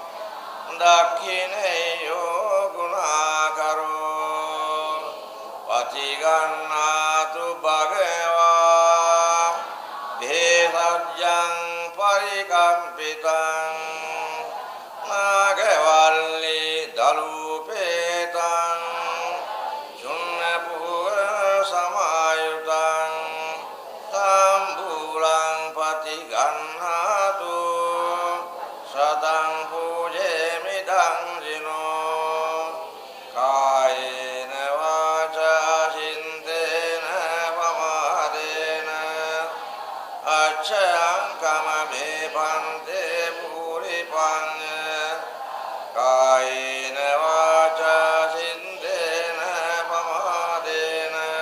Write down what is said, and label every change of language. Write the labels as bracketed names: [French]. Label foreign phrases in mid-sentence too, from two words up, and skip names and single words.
[Pali] දක්ඛිනේයෝ ගුණාකරෝ පතිගන්නාතු භගවා දේසජ්ජං පරිකම්පිතං නාගවල්ලි දලූපේතං චුන්නපුර සමායුතං තම්බුලං පතිගන්නාතු සතං පූජේමිදං ජිනෝ කායේන වාචා චින්තේන පමාදේන අච්ඡයං කමමේ පන්තේ පුරිපඤ්ඤ කායේන වාචා චින්තේන පමාදේන